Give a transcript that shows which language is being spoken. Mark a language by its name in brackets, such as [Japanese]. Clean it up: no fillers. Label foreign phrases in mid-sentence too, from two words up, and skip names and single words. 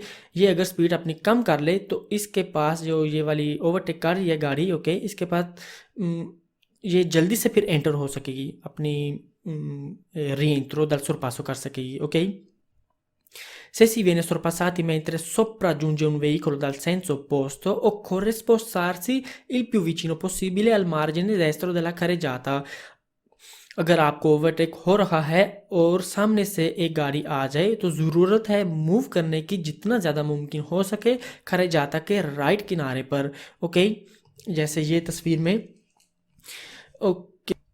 [Hindi] ये अगर स्पीड अपनी कम कर ले तो इसके पास जो ये वाली ओवरटेक कर रही है गाड़ी, ओके, इसके पास ये जल्दी से फिर एंटर हो सकेगी, अपनी [Italian] rientro dal sorpasso [Hindi] कर सकेगी, ok? [Italian] Se si viene sorpassati mentre sopraggiunge un veicolo dal senso opposto, occorre spostarsi il più vicino possibile al margine destro della carreggiata। [Hindi] अगर आपको ओवरटेक हो रहा है और सामने से एक गाड़ी आ जाए तो ज़रूरत है मूव करने की जितना ज़्यादा मुमकिन हो सके carreggiata के राइट किनारे पर, ओके, जैसे ये तस्वीर में, ओके।